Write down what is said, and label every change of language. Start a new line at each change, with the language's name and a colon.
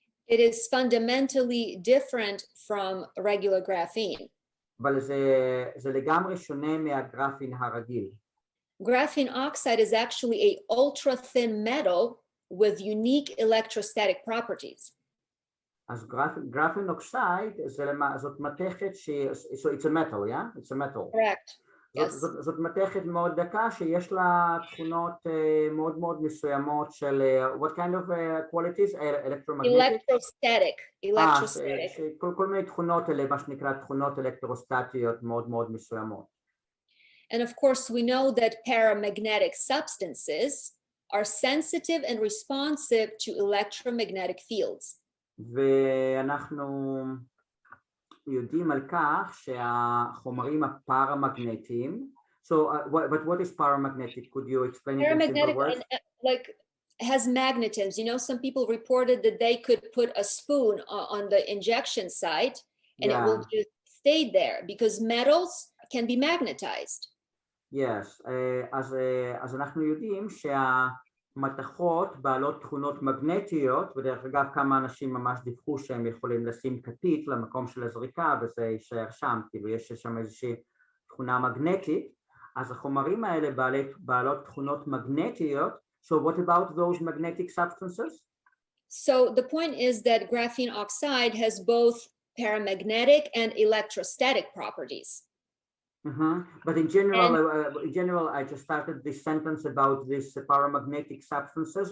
English: It is fundamentally different from regular graphene.
Hebrew: אבל זה לגמרי שונה מהגרפין הרגיל.
English: Graphene oxide is actually an ultra-thin metal with unique electrostatic properties. אז graphene oxide
Hebrew: זאת מתכת
English: so it's a metal, yeah? It's a metal. Correct. Yes.
Hebrew: זאת מתכת מאוד דקה שיש לה תכונות מאוד מאוד מסוימות של
English: what kind of qualities? Electromagnetic? Electrostatic.
Hebrew: כל מיני תכונות אלה, מה שנקרא תכונות אלקטרוסטטיות מאוד מאוד מסוימות.
English: And of course, we know that paramagnetic substances are sensitive and responsive to electromagnetic fields.
Hebrew: ואנחנו יודעים על כך שהחומרים הפרמגנטיים,
English: so but what is paramagnetic? Could you explain it in simple words? Like has magnetisms. You know, some people reported that they could put a spoon on the injection site and it will just stay there because metals can be magnetized.
Hebrew: Yes, אז אנחנו יודעים שהמתכות בעלות תכונות מגנטיות, ודרך אגב כמה אנשים ממש דיווחו שהם יכולים לשים כתית למקום של הזריקה וזה יישאר שם, כאילו יש שם איזושהי תכונה מגנטית, אז החומרים האלה בעלות תכונות מגנטיות.
English: So what about those magnetic substances? So the point is that graphene oxide has both paramagnetic and electrostatic properties. But in general, I just started this sentence about these paramagnetic substances.